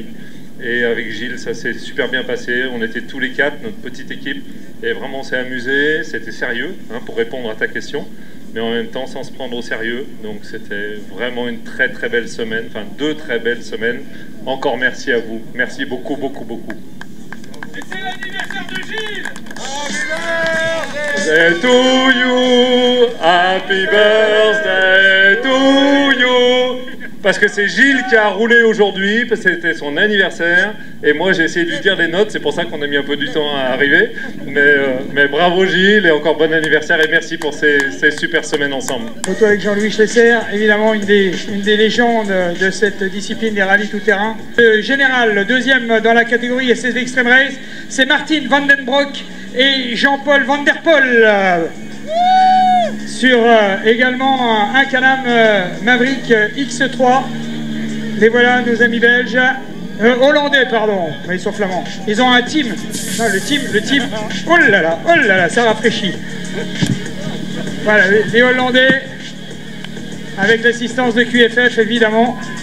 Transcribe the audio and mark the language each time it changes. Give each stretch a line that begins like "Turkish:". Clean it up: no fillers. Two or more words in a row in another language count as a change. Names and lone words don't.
French: Et avec Gilles, ça s'est super bien passé. On était tous les 4, notre petite équipe, et vraiment on s'est amusé, c'était sérieux, hein, pour répondre à ta question, mais en même temps sans se prendre au sérieux. Donc c'était vraiment une très très belle semaine, enfin 2 très belles semaines. Encore merci à vous. Merci beaucoup, beaucoup, beaucoup. Et c'est l'anniversaire de Gilles!
English: Happy birthday to you! Happy birthday to you!
French: Parce que c'est Gilles qui a roulé aujourd'hui, parce que c'était son anniversaire, et moi j'ai essayé de lui dire les notes, c'est pour ça qu'on a mis un peu du temps à arriver, mais bravo Gilles, et encore bon anniversaire, et merci pour ces super semaines ensemble. Photo avec Jean-Louis Schlesser, évidemment une des légendes de cette discipline des rallyes tout-terrain. Le général, le 2e dans la catégorie SS Extreme Race, c'est Martin Van Den Broek et Jean-Paul Van Der Poel. Sur également un Can-Am Maverick X3. Les voilà, nos amis belges, hollandais pardon, mais ils sont flamands. Ils ont un team, non, le team, oh là là, ça rafraîchit. Voilà, les hollandais, avec l'assistance de QFF évidemment.